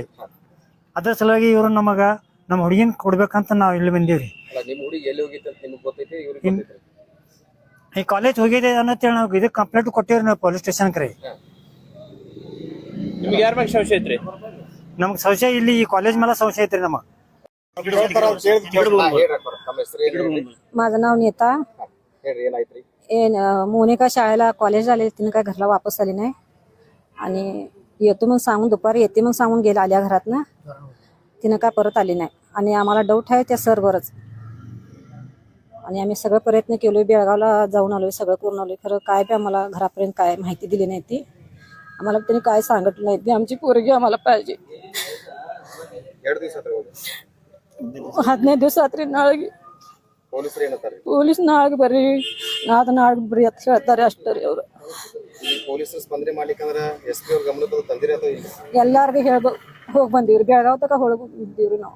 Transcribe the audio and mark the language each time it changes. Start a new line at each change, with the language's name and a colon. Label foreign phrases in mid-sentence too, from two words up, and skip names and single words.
Kannada: ಅದ್ರ ಸಲುವಾಗಿ ಇವ್ರು ನಮ್ಮ ಹುಡುಗಿನ ಕೊಡ್ಬೇಕಂತ ನಾವ್ ಇಲ್ಲಿ ಬಂದೀವ್ರಿ. ನಿಮ್ ಹುಡುಗಿ ಎಲ್ಲಿ ಹೋಗಿತ್ತು ಅಂತ ನಿಮ್ಗೆ ಗೊತ್ತೈತಿ? ಇವ್ರಿಗೆ ಈ ಕಾಲೇಜ್ ಹೋಗಿದೆ ಅನ್ನತ್ತೇಳಿ ನಾವು ಇದಕ್ಕೆ ಕಂಪ್ಲೇಂಟ್ ಕೊಟ್ಟಿವ್ರಿ ನಾವು
English: police station
Kannada: ರೀ. ನಿಮ್ಗೆ ಯಾರ ಬಗ್ಗೆ ಸಂಶಯ ಐತ್ರಿ? ನಮ್ಗೆ ಸಂಶಯ ಇಲ್ಲಿ ಈ ಕಾಲೇಜ್ ಮೇಲೆ ಸಂಶಯ ಐತ್ರಿ. ನಮ್ಮ
Marathi: माझं नाव नीता. मोनिका शाळेला कॉलेज आले, तिने काय घरला वापस आली नाही आणि येतो मग सांगून दुपारी येते मग सांगून गेला आल्या घरातनं. तिने काय परत आली नाही आणि आम्हाला डाऊट आहे त्या सरवरच. आणि आम्ही सगळं प्रयत्न केलोय, बेळगावला जाऊन आलोय, सगळं करून आलोय, खरं काय बी आम्हाला घरापर्यंत काय माहिती दिली नाही. ती आम्हाला त्यांनी काय सांगितलं नाही. ती आमची पोरगी आम्हाला पाहिजे.
Kannada: 15 ದಿವಸ ನಾಳೆಗೆ ಪೊಲೀಸ್ ನಾಳೆಗೆ ಬರ್ರಿ, ನಾಳೆಗೆ ಬರ್ರಿ ಅಂತ ಹೇಳ್ತಾರೆ ಅಷ್ಟೇ ರೀ ಅವರು. ಸ್ಪಂದನೆ ಮಾಡ್ಲಿಕ್ಕಂದ್ರ ಎಸ್ಪಿ ಅವ್ರ ಗಮನಕ್ಕೆ ತಂದಿರಿ ಅಥವಾ ಎಲ್ಲಾರ್ಗು ಹೋಗಿ ಬಂದೀವ್ರಿ. ಬೆಳಗಾವ್ ತಕ ಹೋಗಿ ಬಂದೀವ್ರಿ ನಾವು.